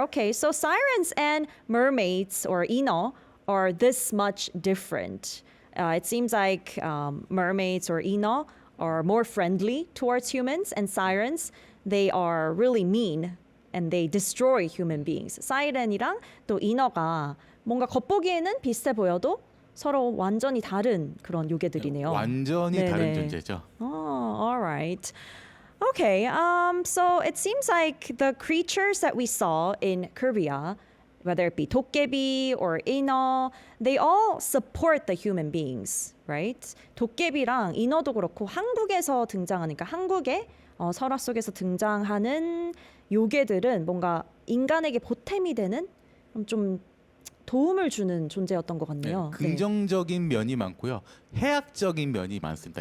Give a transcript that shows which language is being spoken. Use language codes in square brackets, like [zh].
[en] Okay, so sirens and mermaids or Ino are this much different. It seems like mermaids or Ino are more friendly towards humans, and sirens, they are really mean and they destroy human beings. [ko] 사이렌이랑 또 인어가 뭔가 겉보기에는 비슷해 보여도 서로 완전히 다른 그런 요괴들이네요. 완전히 네네. 다른 존재죠. [en] Oh, all right. Okay, so it seems like the creatures that we saw in Korea, whether it be 도깨비 or 인어, they all support the human beings, right? [ko] 도깨비랑 인어도 그렇고 한국에서 등장하니까 한국의 설화 속에서 등장하는 요괴들은 뭔가 인간에게 보탬이 되는 좀 도움을 주는 존재였던 것 같네요. 네, 긍정적인 면이 많고요, 해악적인 면이 많습니다.